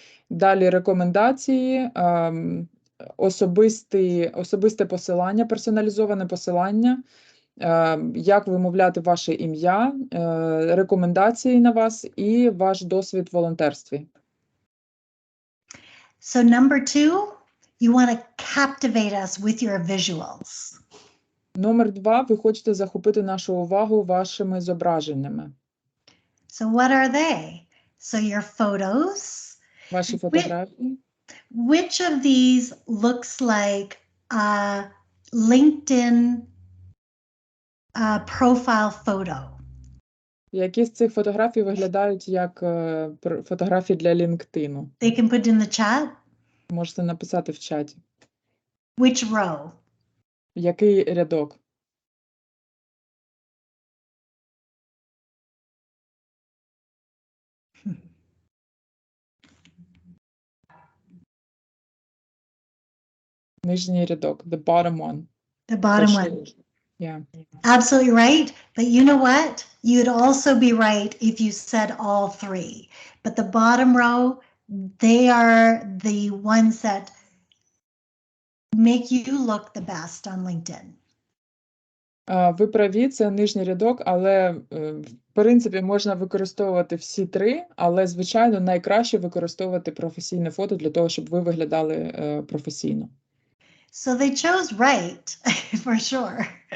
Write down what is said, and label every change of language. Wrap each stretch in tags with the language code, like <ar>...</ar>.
<uk>Далі рекомендації, особисте посилання, персоналізоване посилання, як вимовляти ваше ім'я, рекомендації на вас і ваш досвід в волонтерстві.</uk> <en>So number 2, you want to captivate us with your visuals.</en> <uk>Номер 2. Ви хочете захопити нашу увагу вашими зображеннями.</uk> <en>So what are they? So your photos.</en> <uk>Ваші фотографії.</uk> <en>Which of these looks like a LinkedIn profile photo?</en> <uk>Які з цих фотографій виглядають як фотографії для LinkedIn?</uk> <en>They can put in the chat.</en> <uk>Можете написати в чаті.</uk> <en>Which row?</en> <uk>Який рядок? Нижній рядок,</uk> <en>the bottom one. The bottom one.</en> <uk>Перший. Yeah.</uk> <en>Absolutely right. But you know what? You'd also be right if you said all 3. But the bottom row, they are the ones that make you look the best on LinkedIn.</en> <uk>Ви праві, це нижній рядок, але в принципі можна використовувати всі 3, але, звичайно, найкраще використовувати професійне фото для того, щоб ви виглядали професійно.</uk> <en>So they chose right, for sure.</en>